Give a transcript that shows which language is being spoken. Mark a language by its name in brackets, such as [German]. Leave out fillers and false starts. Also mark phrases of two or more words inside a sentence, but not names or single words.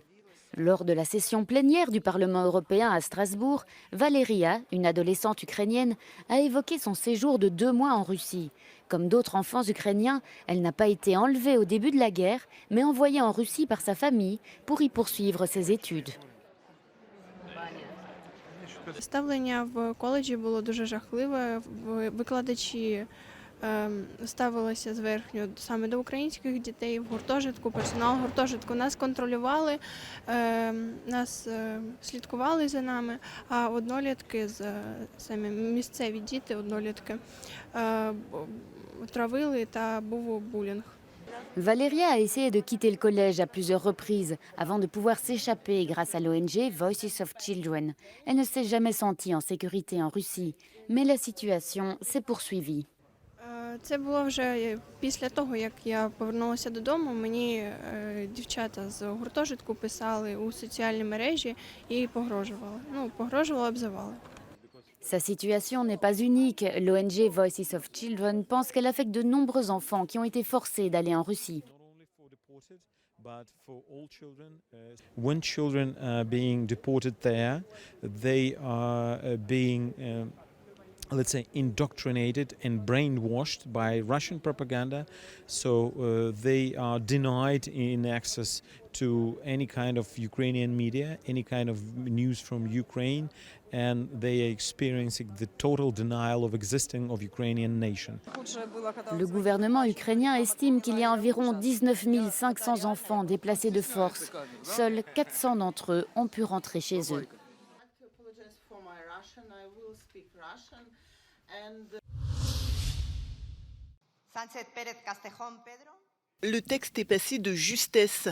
[French] Lors de la session plénière du Parlement européen à Strasbourg, Valeria, une adolescente ukrainienne, a évoqué son séjour de 2 mois en Russie. Comme d'autres enfants ukrainiens, elle n'a pas été enlevée au début de la guerre, mais envoyée en Russie par sa famille pour y poursuivre ses études. [Ukrainian] Ставлення в коледжі було дуже жахливе. Викладачі ставилися зверхньо саме до українських дітей в гуртожитку, персонал гуртожитку. Нас контролювали, нас слідкували за нами, а однолітки, самі місцеві діти, однолітки, травили та був булінг. [French] Valeria a essayé de quitter le collège à plusieurs reprises avant de pouvoir s'échapper grâce à l'ONG Voices of Children. Elle ne s'est jamais sentie en sécurité en Russie, mais la situation s'est poursuivie. [Ukrainian] Це було вже після того, як я повернулася додому. Мені дівчата з гуртожитку писали у соціальні мережі і погрожували. Погрожували, обзивали. [French] Sa situation n'est pas unique. L'ONG Voices of Children pense qu'elle affecte de nombreux enfants qui ont été forcés d'aller en Russie. [English] When children are being deported there, they are being let's say, indoctrinated and brainwashed by Russian propaganda. So they are denied in access to any kind of Ukrainian media, any kind of news from Ukraine, and they are experiencing the total denial of existing of Ukrainian nation. [French] Le gouvernement ukrainien estime qu'il y a environ 19 500 enfants déplacés de force. Seuls 400 d'entre eux ont pu rentrer chez eux. Le texte est passé de justesse.